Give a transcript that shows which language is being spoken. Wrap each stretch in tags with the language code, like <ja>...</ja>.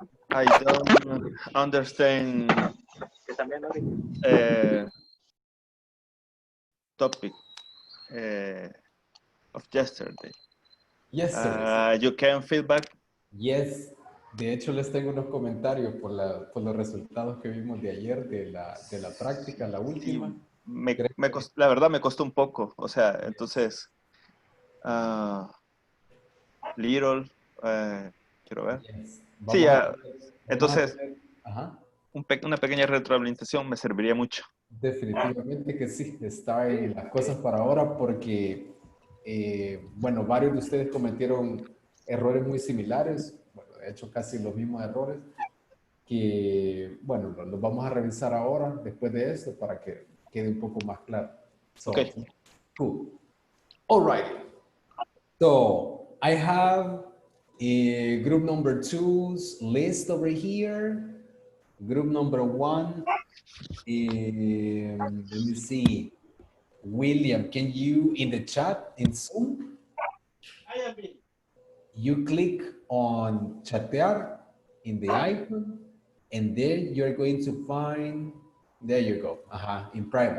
<en>I don't understand topic of yesterday. Yesterday. You can feedback. Yes.</en> <es>De hecho, les tengo unos comentarios por los resultados que vimos de ayer de la práctica, la última. Sí, la verdad me costó un poco. O sea, entonces, little, quiero ver.</es> <en>Yes.</en> <es>Sí, ya. Entonces, Ajá. una pequeña retroalimentación me serviría mucho. Definitivamente que sí, está en las cosas para ahora porque, bueno, varios de ustedes cometieron errores muy similares, bueno, de hecho casi los mismos errores, que, bueno, los vamos a revisar ahora, después de esto, para que quede un poco más claro.</es> <en>So, Okay. Cool. All right. So, I have group number 2's list over here. Group number 1. Let me see. William, can you, in the chat, in Zoom, you click on chatear in the icon, and then you're going to find, there you go, in private.</en>